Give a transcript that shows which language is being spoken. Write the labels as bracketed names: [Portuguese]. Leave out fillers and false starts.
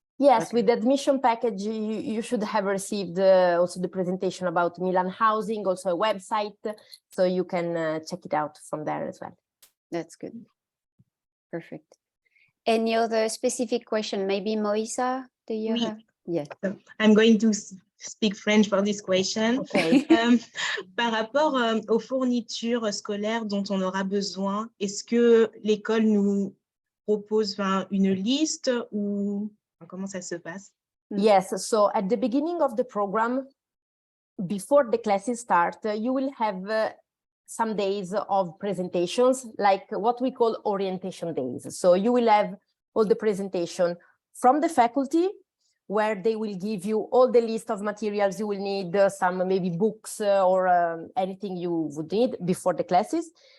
[English] Yes, with the admission package, you should have received also the presentation about Milan housing, also a website, so you can check it out from there as well. That's good. Perfect. Any other specific question? Maybe Moisa? Do you have? Yes. I'm going to speak French for this question. Okay. [French] Par rapport aux fournitures scolaires dont on aura besoin, est-ce que l'école nous propose une liste ou comment ça se passe? [English] Yes, so at the beginning of the program, before the classes start, you will have some days of presentations, like what we call orientation days. So you will have all the presentation from the faculty, where they will give you all the list of materials you will need, some maybe books or anything you would need before the classes.